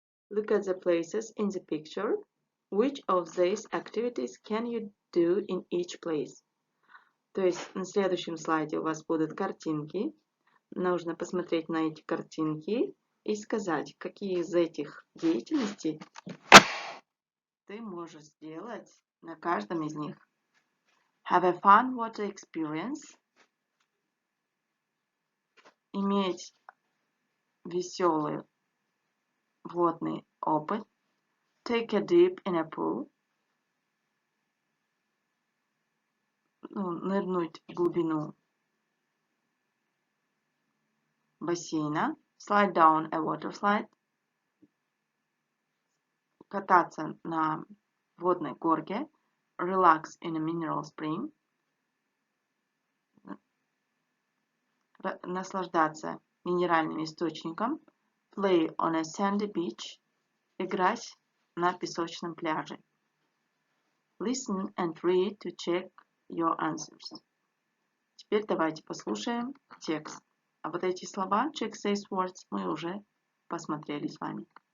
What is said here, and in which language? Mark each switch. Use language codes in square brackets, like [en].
[en] Look at the places in the picture. Which of these activities can you do in each place? [ru] То есть на следующем слайде у вас будут картинки. Нужно посмотреть на эти картинки и сказать, какие из этих деятельностей ты можешь сделать на каждом из них. [en] Have a fun water experience. [ru] Иметь веселый водный опыт. [en] Take a dip in a pool. [ru] Нырнуть в глубину бассейна. [en] Slide down a water slide. [ru] Кататься на водной горке. [en] Relax in a mineral spring. [ru] Наслаждаться минеральным источником. [en] Play on a sandy beach. [ru] Играть на песочном пляже. [en] Listen and read to check your answers. [ru] Теперь давайте послушаем текст. А вот эти слова, [en] check these words, [ru] мы уже посмотрели с вами.